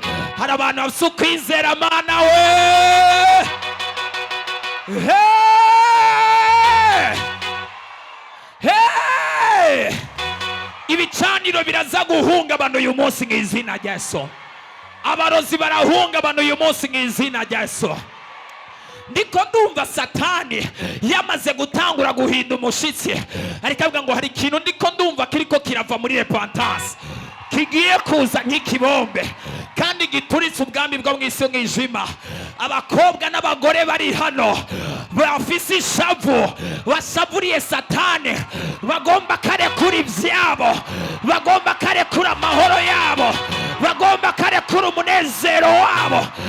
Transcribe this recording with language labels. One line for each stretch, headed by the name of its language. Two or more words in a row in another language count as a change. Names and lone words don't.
Rundi: Hari abantu bafite ukwizera Mana we. Ibicaniro biraza guhungabana uyu munsi mu izina rya Yesu. Abarozi barahungabana uyu munsi mu izina rya Yesu. ndiko ndumva satani yamaze gutangura guhinda umushitsi, ariko avuga ngo hari ikintu ndiko ndumva kiriko kirava muri repentance, kigiye kuza nk'ikibombe kandi gituritse ubwami bwo mu isi y'umwijima. Abakobwa n'abagore bari hano bafise ishavu, bashavuriye satani, bagomba karekura ivyabo, bagomba karekura amahoro yabo, bagomba karekura umunezero wabo.